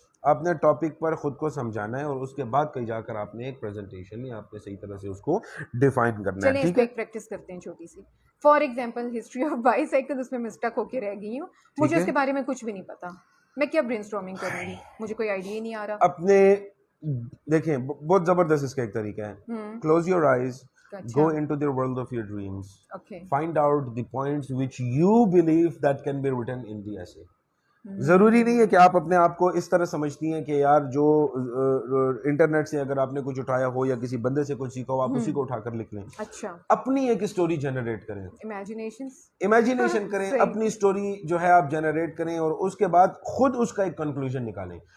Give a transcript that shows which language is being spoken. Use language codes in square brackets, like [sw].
[ur] آپ نے ٹاپک پر خود کو سمجھانا ہے اور اس کے بعد کہیں جا کر آپ نے ایک پریزنٹیشن یا آپ نے صحیح طرح سے اس کو ڈیفائن کرنا ہے. ٹھیک ہے, پریکٹس کرتے ہیں چھوٹی سی. [en] for example history of bicycle, [ur] اس میں میں اسٹک ہو کے رہ گئی ہوں, مجھے اس کے بارے میں کچھ بھی نہیں پتا. میں کیا برین اسٹارمنگ کروں گی, مجھے کوئی آئیڈیا ہی نہیں آ رہا. اپنے دیکھیں بہت زبردست اس کا ایک طریقہ ہے. Close your eyes, [en] go into the world of your dreams, find out the points which you believe that can be written in the essay. [ur] ضروری نہیں ہے کہ آپ اپنے آپ کو اس طرح سمجھتی ہیں کہ یار جو انٹرنیٹ سے اگر آپ نے کچھ اٹھایا ہو یا کسی بندے سے کچھ سیکھا ہو آپ اسی کو اٹھا کر لکھ لیں. اچھا, اپنی ایک اسٹوری جنریٹ کریں, امیجنیشن کریں, اپنی اسٹوری جو ہے آپ جنریٹ کریں اور اس کے بعد خود اس کا ایک کنکلوژن نکالیں.